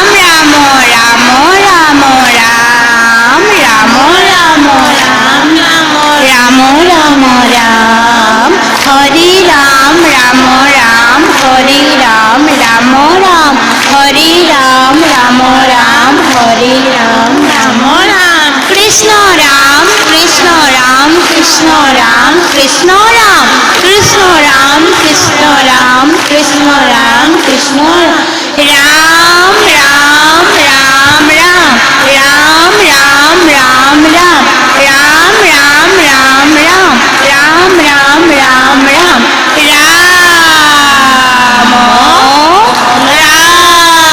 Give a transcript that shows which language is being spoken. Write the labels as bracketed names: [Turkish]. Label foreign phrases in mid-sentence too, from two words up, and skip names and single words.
[Assamese] ৰাম ৰাম ৰাম ৰাম ৰাম ৰাম ৰাম ৰাম ৰাম ৰাম হৰি ৰাম ৰাম ৰাম হৰি ৰাম ৰাম ৰাম হৰি ৰাম ৰাম ৰাম হৰি ৰাম ৰাম ৰাম কৃষ্ণ ৰাম কৃষ্ণ ৰাম কৃষ্ণ ৰাম কৃষ্ণ ৰাম কৃষ্ণ ৰাম কৃষ্ণ রাম কৃষ্ণ রাম কৃষ্ণ রাম রাম রাম রাম রাম রাম রাম রাম রাম রাম রাম রাম রাম রাম রাম রাম রাম রাম